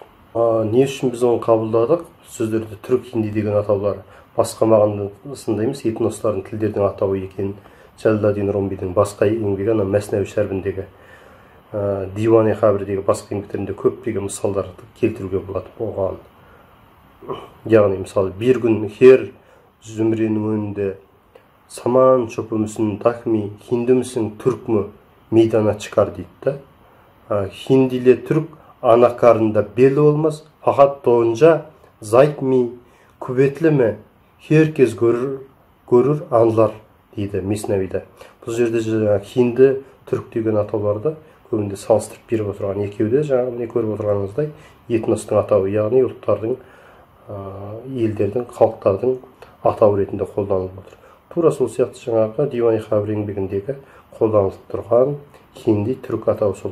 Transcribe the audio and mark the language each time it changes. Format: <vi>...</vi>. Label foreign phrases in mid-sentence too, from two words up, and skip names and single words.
<kk>Не үшін біз оны қабылдадық? Сөздерде түрік, хинди деген атаулар басқа мағынасында емес, этностардың тілдердің атауы екенін Джалаладдин Румидің басқа еңбегі, Мәснәуи шәрбіндегі Диван-и Хабирдегі басқа еңбектерінде көптеген мысалдарды келтіруге болады оған. Яғни мысалы</kk> <tr>bir gün her zümrenin önünde saman çöpü müsün, tak mı, hindi misin, Türk mü meydana çıkar</tr> <kk>дейді де.</kk> <tr>Hindi ile Türk ana karnında belli olmaz. Fakat doğunca zayıf mı, kuvvetli mi, herkes görür, anlar deydi Mesnevi'de.</tr> <kk>Bu жерде hindi, Türk деген атауларды көбінде салыстырып беріп отырған екеуі де жаңағы міне көріп отырғаныңыздай этностың атауы, яғни ұлттардың, елдердің, халықтардың атауы ретінде қолданылып отыр. Тура сол сияқты жаңағы Диван-и Хабир еңбегіндегі қолданылып тұрған хинди, түрік атауы сол.</kk>